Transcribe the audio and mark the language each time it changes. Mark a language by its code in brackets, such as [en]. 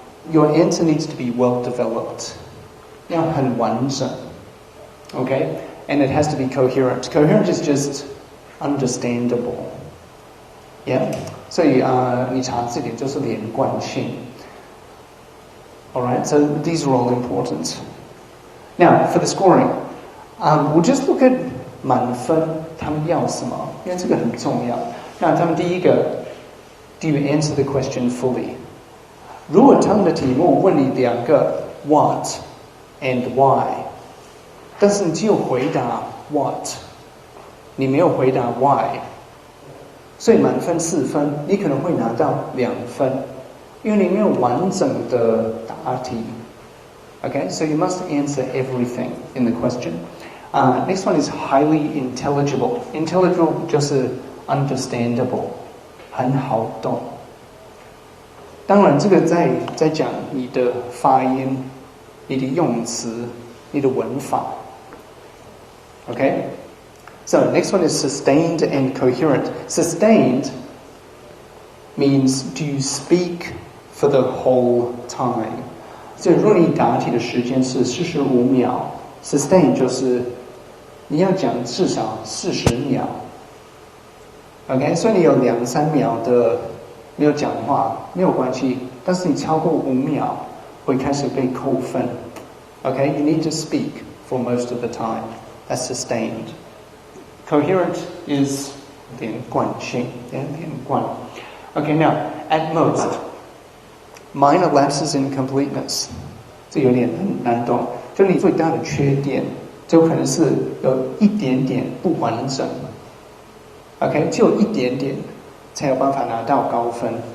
[en] Your answer needs to be well developed. [zh] 要很完整 [en] ，OK, and it has to be coherent. Coherent is just understandable. Yeah. [zh] 所以你查字典就是连贯性。 [en] All right, so these are all important. Now, for the scoring, we'll just look at [zh] 满分，他们要什么？因为这个很重要。那他们第一个 [en] ，Do you answer the question fully？ [zh] 如果他们的题目问你2个 [en] What and Why， [zh] 但是你只有回答 What， 你没有回答 Why。所以满分4分，你可能会拿到2分，因为你没有完整的答题。 [en] Okay, so you must answer everything in the question. Next one is highly intelligible. [zh] Intelligible 就是 understandable， 很好懂。当然，这个在讲你的发音、你的用词、你的文法。 [en] Okay.So next one is sustained and coherent. Sustained means do you speak for the whole time? [zh] 所以如果你答题的时间是45秒 ，sustain 就是你要讲至少40秒。 OK， 所以你有2-3秒的没有讲话没有关系，但是你超过5秒会开始被扣分。 [en] OK，you need to speak for most of the time. That's sustained.Coherent is [zh] 连贯性，连贯。 [en] Okay, now at most, minor lapses in completeness， [zh] 这有点难懂。就你最大的缺点，就可能是有一点点不完整。 OK， 只有一点点才有办法拿到高分。